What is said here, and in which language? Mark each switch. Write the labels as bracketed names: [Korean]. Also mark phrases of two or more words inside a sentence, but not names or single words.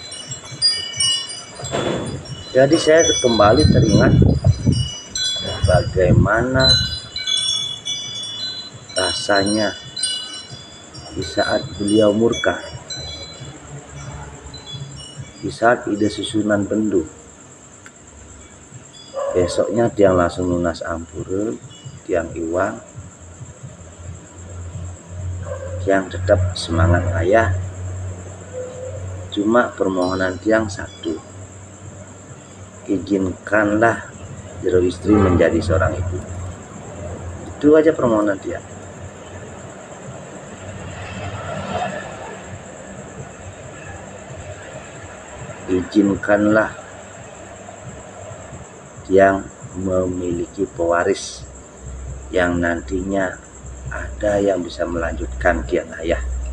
[Indonesian] Jadi saya kembali teringat bagaimana rasanya di saat beliau murka, di saat ide susunan bendu. Besoknya tiang langsung [Balinese] lunas ampure, tiang iwang, [Indonesian] tiang tetap semangat ayah. Cuma permohonan tiang satu, izinkanlah Jero istri menjadi seorang ibu. Itu aja permohonan tiang. Izinkanlah tiang memiliki pewaris yang nantinya ada yang bisa melanjutkan tiang ayah.